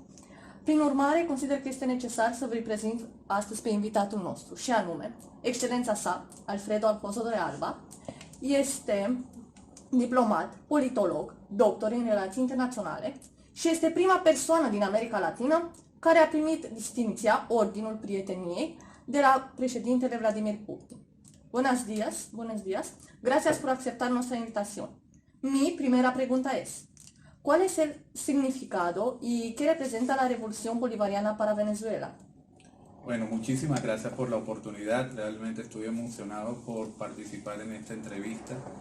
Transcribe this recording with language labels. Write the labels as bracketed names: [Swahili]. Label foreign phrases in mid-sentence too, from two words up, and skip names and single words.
[Romanian] Prin urmare, consider că este necesar să vă prezint astăzi pe invitatul nostru, și anume, excelența sa, Alfredo Alfonso Torrealba, este diplomat, politolog, doctor în relații internaționale și este prima persoană din America Latină care a primit distinția Ordinul Prieteniei de la președintele Vladimir Putin. [Spanish] Buenos días. Gracias por aceptar nuestra invitación. Mi primera pregunta es, ¿cuál es el significado y qué representa la revolución bolivariana para Venezuela? Bueno, muchísimas gracias por la oportunidad. Realmente estoy emocionado por participar en esta entrevista.